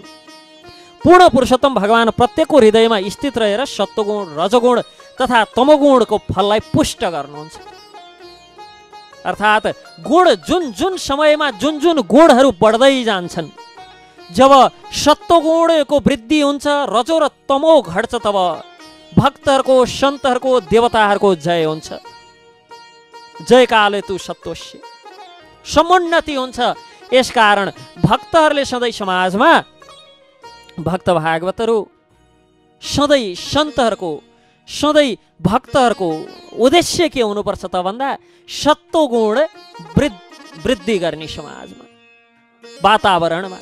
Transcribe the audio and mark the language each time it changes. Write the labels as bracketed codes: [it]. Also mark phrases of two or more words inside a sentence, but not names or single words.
[ne] पूर्ण पुरुषोत्तम भगवान प्रत्येकको हृदयमा स्थित रहेर सत्वगुण रजोगुण तथा तमोगुणको फललाई पुष्ट गर्नुहुन्छ। अर्थात् गुण जुन जुन समयमा जुन जुन गुणहरू बढ्दै जान्छन्, जब सत्वगुणको वृद्धि हुन्छ रजो र तमो घट्छ तब भक्तहरूको सन्तहरूको देवताहरूको जय हुन्छ। [sa] जय काले तु सत्वस्य समुन्नति हुन्छ। [ne] यसकारण भक्तहरूले सधैँ समाजमा भक्त भागवतहरू सधैँ सन्तहरूको सधैँ भक्तहरूको उद्देश्य के हुनुपर्छ त भन्दा सत्वगुण वृद्धि गर्ने समाजमा वातावरणमा।